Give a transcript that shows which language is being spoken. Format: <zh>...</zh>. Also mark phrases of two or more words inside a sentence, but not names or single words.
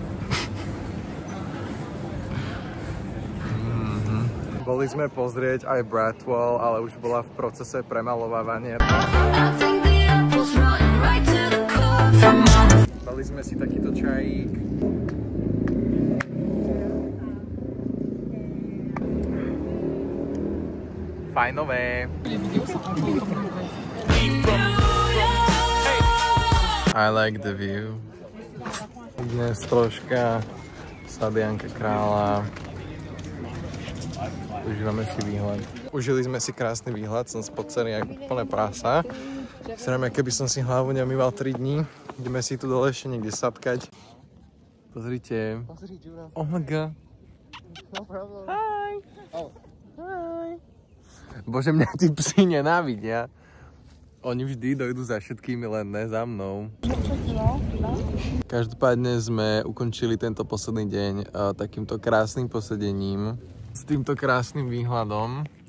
<sk>Boli sme pozrieť aj Bratwell, ale už bola v procese premalovávania. Dali sme si takýto čajík. Fajnové.</sk> <en>I like the view.</en> <sk>Dnes troška Sadianka kráľa. Užívame si výhľad. Užili sme si krásny výhľad, som spocený ako plné prása. Zrejme, keby som si hlavu neumýval 3 dní. Ideme si tu dole ešte niekde sadkať. Pozrite.</sk> <en>Oh my god. No problem. Hi. Oh. Hi.</en> <sk>Bože, mňa tí psi nenávidia. Oni vždy dojdú za všetkými, len ne za mnou. Každopádne sme ukončili tento posledný deň takýmto krásnym posedením. S týmto krásnym výhľadom.</sk>